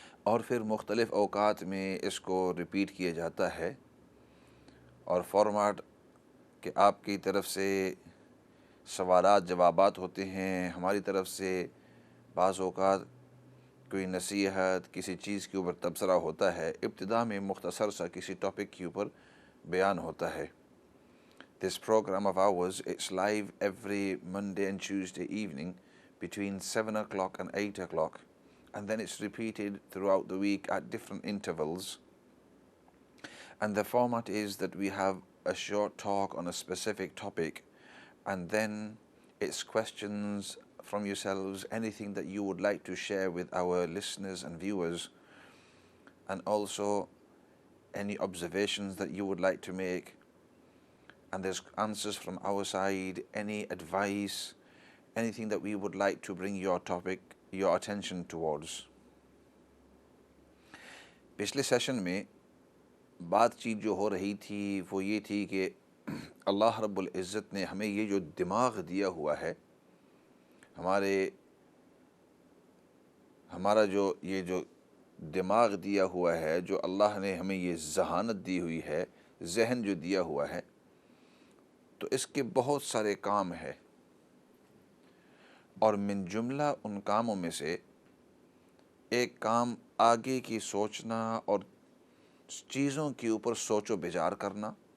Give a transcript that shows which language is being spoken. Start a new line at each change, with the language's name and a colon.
Urdu: اور پھر مختلف اوقات میں اس کو ریپیٹ کیا جاتا ہے، اور فارمیٹ کہ آپ کی طرف سے سوالات جوابات ہوتے ہیں، ہماری طرف سے بعض اوقات کوئی نصیحت کسی چیز کے اوپر تبصرہ ہوتا ہے، ابتدا میں مختصر سا کسی ٹاپک کے اوپر بیان ہوتا ہے۔ This program of ours, it's live every Monday and Tuesday evening between 7 o'clock and 8 o'clock.
English: And then it's repeated throughout the week at different intervals. And the format is that we have a short talk on a specific topic, and then it's questions from yourselves, anything that you would like to share with our listeners and viewers, and also any observations that you would like to make. And there's answers from our side, any advice, anything that we would like to bring your attention towards.
Urdu: پچھلے session میں بات چیت جو ہو رہی تھی وہ یہ تھی کہ اللہ رب العزت نے ہمیں یہ جو دماغ دیا ہوا ہے، ہمارا جو دماغ دیا ہوا ہے، جو اللہ نے ہمیں یہ ذہانت دی ہوئی ہے، ذہن جو دیا ہوا ہے، تو اس کے بہت سارے کام ہیں، اور من جملہ ان کاموں میں سے ایک کام آگے کی سوچنا اور چیزوں کے اوپر سوچ و بچار کرنا،